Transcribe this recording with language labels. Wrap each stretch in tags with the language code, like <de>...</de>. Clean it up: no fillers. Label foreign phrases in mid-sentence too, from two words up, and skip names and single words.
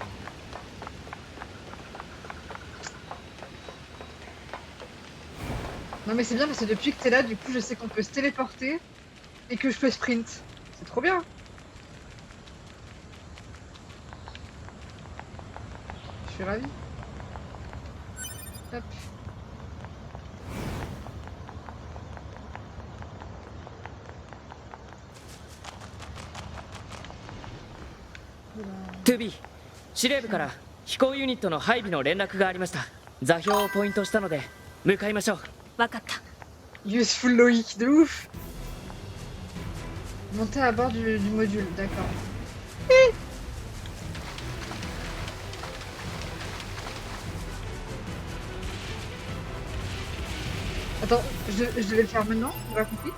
<fr>Non mais c'est bien parce que depuis que t'es là, du coup je sais qu'on peut se téléporter et que je peux sprint. C'est trop bien. Je suis ravie. Hop.</fr> <ja>トゥビー、司令部から飛行ユニットの配備の連絡がありました。座標をポイントしたので向かいましょう。わかった。</ja> <fr>Useful Loïc de ouf. Monter à bord du module, d'accord. Attends, je devais le faire maintenant, on l'a compris?</fr>